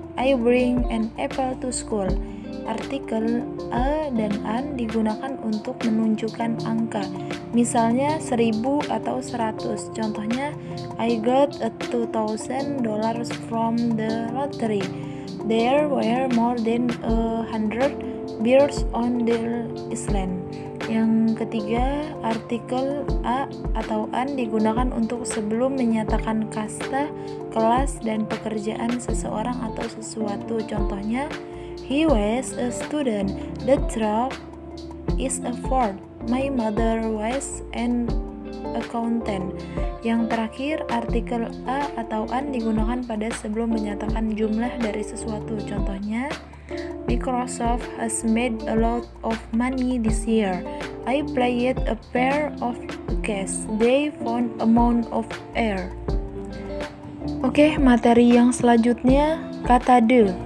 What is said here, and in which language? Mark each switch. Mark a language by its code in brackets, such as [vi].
[en] I bring an apple to school. [id] Artikel a dan an digunakan untuk menunjukkan angka. Misalnya 1000 atau 100. Contohnya, [en] I got a $2,000 from the lottery. There were more than 100 bears on the island. [id] Yang ketiga, artikel a atau an digunakan untuk sebelum menyatakan kasta, kelas, dan pekerjaan seseorang atau sesuatu. Contohnya, [en] he was a student. The truck is a Ford. My mother was an accountant. [id] Yang terakhir, artikel a atau an digunakan pada sebelum menyatakan jumlah dari sesuatu. Contohnya, [en] Microsoft has made a lot of money this year. I played a pair of cats. They found a mound of air. [id] Oke, materi yang selanjutnya kata the.